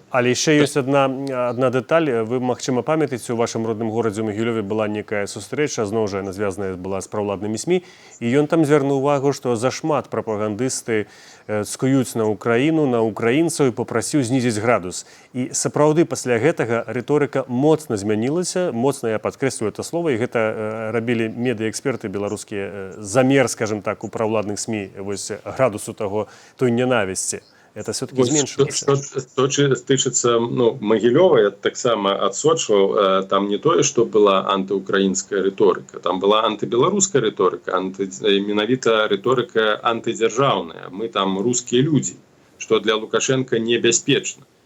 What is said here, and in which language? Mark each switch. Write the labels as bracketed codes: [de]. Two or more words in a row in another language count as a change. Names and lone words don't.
[be] Але яшчэ ёсць адна дэталь. Вы, магчыма, памятаеце, у вашым родным горадзе ў Магілёве была некая сустрэча, зноў жа яна звязаная была з праўладнымі СМІ, і ён там звярнуў увагу, што зашмат прапагандысты цкуюць на Украіну, на украінцаў, і папрасіў знізіць градус. І сапраўды пасля гэтага рыторыка моцна змянілася, моцна, я падкрэслю [ru] это слово, [be] і гэта рабілі медыаэксперты беларускія, замер, скажем так, у праўладных СМІ вось градусу таго, той ненависти. [ru] Это все-таки зменшилось. [be] Что тычыцца Магілёва, я таксама адсочваў, там не тое, што была антыукраінская рыторыка, там была антыбеларуская рыторыка, менавіта рыторыка антыдзяржаўная. Мы там рускія людзі, што для Лукашенка небяспечна.